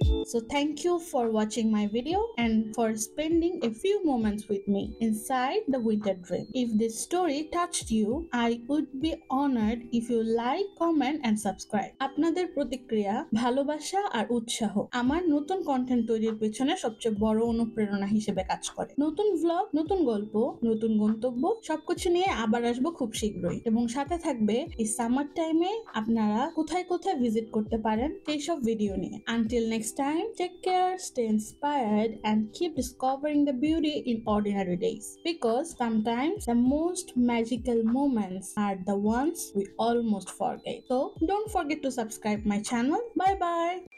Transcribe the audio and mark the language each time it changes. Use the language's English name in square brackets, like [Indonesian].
[English] So thank you for watching my video and for spending a few moments with me inside the Winter Dream. If this story touched you, I would be honored if you like, comment and subscribe. [Bangla] আপনাদের প্রতিক্রিয়া, ভালোবাসা আর উৎসাহ আমার নতুন content তৈরির পেছনে সবচেয়ে বড় অনুপ্রেরণা হিসেবে কাজ করে। নতুন ভ্লগ, নতুন গল্প, নতুন গন্তব্য সবকিছু নিয়ে আবার আসবো খুব শীঘ্রই এবং সাথে থাকবে এই সামার টাইমে আপনারা কোথায় কোথায় ভিজিট করতে পারেন সেই সব ভিডিও নিয়ে। [English] Until next time, take care, stay inspired, and keep discovering the beauty in ordinary days. Because sometimes the most magical moments are the ones we almost forget. So don't forget to subscribe my channel. Bye bye.